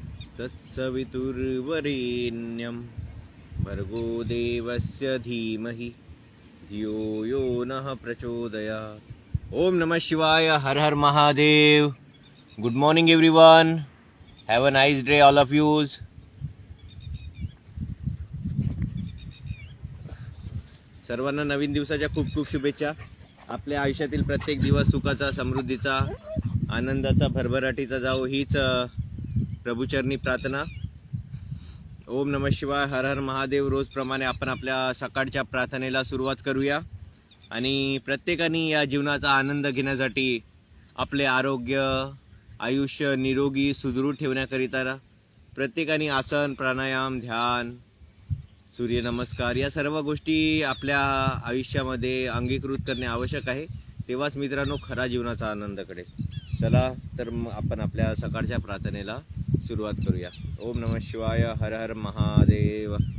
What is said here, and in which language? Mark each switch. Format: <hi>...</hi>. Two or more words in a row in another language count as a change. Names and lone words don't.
<sa>तत्सवितुर्वरेण्यं भर्गो देवस्य धीमहि धियो यो नः प्रचोदयात्. ओम नमः शिवाय. हर हर महादेव.</sa> <en>Good morning everyone. Have a nice day all of you.</en> <mr>सर्वांना नवीन दिवसाच्या खूप खूप शुभेच्छा. आपल्या आयुष्यातील प्रत्येक दिवस सुखाचा, समृद्धीचा, आनंदाचा, भरभराटीचा जाओ हीच प्रभूचरणी प्रार्थना.</mr> <sa>ओम नमः शिवाय. हर हर महादेव.</sa> <mr>रोजप्रमाणे आपण आपल्या सकाळच्या प्रार्थनेला सुरुवात करूया. आणि प्रत्येकाने या जीवनाचा आनंद घेण्यासाठी आपले आरोग्य, आयुष्य निरोगी सुदृढ ठेवण्याकरिता प्रत्येकाने आसन, प्राणायाम, ध्यान, सूर्यनमस्कार या सर्व गोष्टी आपल्या आयुष्यामध्ये अंगीकृत करणे आवश्यक आहे. तेव्हाच मित्रांनो खरा जीवनाचा आनंद कळेल. चला तर आपण आपल्या सकाळच्या प्रार्थनेला सुरुवात करूया.</mr> <sa>ओम नमः शिवाय. हर हर महादेव.</sa>